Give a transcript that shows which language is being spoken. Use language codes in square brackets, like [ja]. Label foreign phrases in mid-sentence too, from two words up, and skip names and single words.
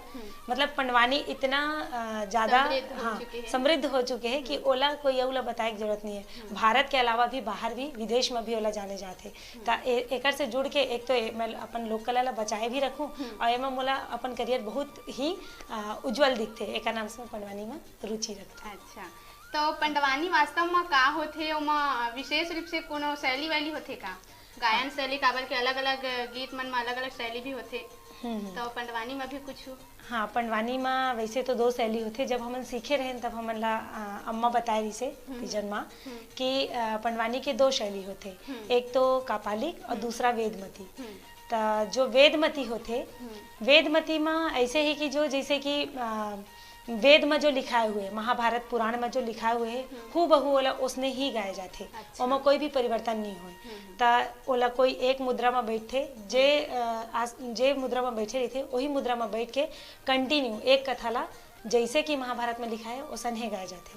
[hne] मतलब पंडवानी इतना ज्यादा समृद्ध हो चुके हैं कि ओला कोई औला बताए की जरूरत नहीं है। भारत के अलावा भी बाहर भी विदेश में भी ओला जाने जाते। ता एकर से जुड़ के एक तो मैं अपन लोक कला ला बचाए भी रखूं और एमा मोला अपन करियर बहुत ही उज्जवल दिखते। एका नाम से पंडवानी में रुचि रखते। अच्छा, तो पंडवानी वास्तव में का होथे, ओमा विशेष रूप से कोनो शैली वैली होथे का? गायन शैली काबर के अलग अलग गीत मन में अलग अलग शैली भी होथे, तो पंडवानी में भी कुछ? हाँ, पंडवानी में वैसे तो 2 शैली होथे। जब हमन सीखे रहे तब हमन ला अम्मा बताए रही से तीजन माँ कि पंडवानी के 2 शैली होथे, एक तो कापालिक और दूसरा वेदमती। तो जो वेदमती होथे, वेदमती में ऐसे ही कि जो जैसे कि वेद में जो लिखाए हुए महाभारत पुराण में जो लिखाए हुए है हूबहू ओला उसने ही गाए जाते। अच्छा। ओमा कोई भी परिवर्तन नहीं होए। ता ओला कोई एक मुद्रा में बैठे जे मुद्रा में बैठे रही थे वही मुद्रा में बैठ के कंटिन्यू एक कथा ला जैसे कि महाभारत में लिखा है वैसे गाए जाते।